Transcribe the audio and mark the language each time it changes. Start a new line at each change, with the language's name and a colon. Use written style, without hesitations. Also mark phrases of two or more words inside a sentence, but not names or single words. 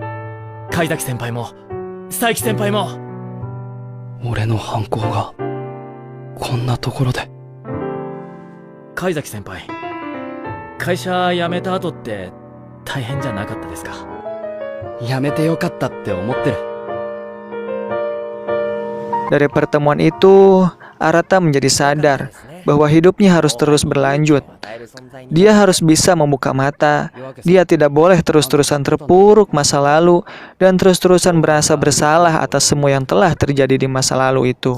Japanese: 貝崎先輩も、佐伯先輩も。俺の犯行が、こんなところで。貝崎先輩、会社辞めた後って大変じゃなかったですか？やめてよかったって思ってる。
Indonesian: Dari pertemuan itu, Arata menjadi sadar bahwa hidupnya harus terus berlanjut. Dia harus bisa membuka mata. Dia tidak boleh terus-terusan terpuruk masa lalu dan terus-terusan merasa bersalah atas semua yang telah terjadi di masa lalu itu.